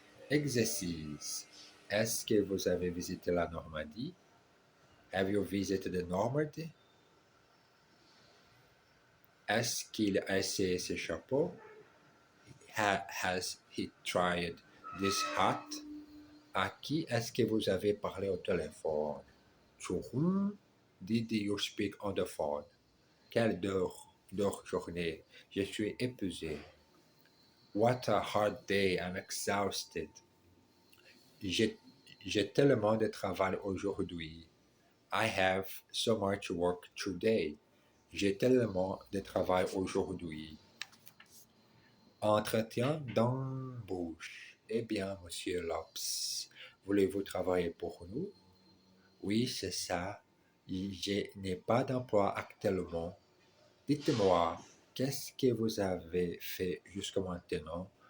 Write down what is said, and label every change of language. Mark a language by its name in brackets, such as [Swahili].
[French] Exercice. Est-ce que vous avez visité la Normandie? [English] Have you visited the Normandy? [French] Est-ce qu'il a essayé ce chapeau? [English] Has he tried this hat? [French] À qui est-ce que vous avez parlé au téléphone? [English] To whom did you speak on the phone? [French] Quelle journée? Je suis épuisé. [English] What a hard day, I'm exhausted. [French] J'ai tellement de travail aujourd'hui. [English] I have so much work today. [French] J'ai tellement de travail aujourd'hui. Entretien d'embauche. Eh bien, monsieur Lopes, voulez-vous travailler pour nous? Oui, c'est ça. Je n'ai pas d'emploi actuellement. Dites-moi, qu'est-ce que vous avez fait jusqu'à maintenant?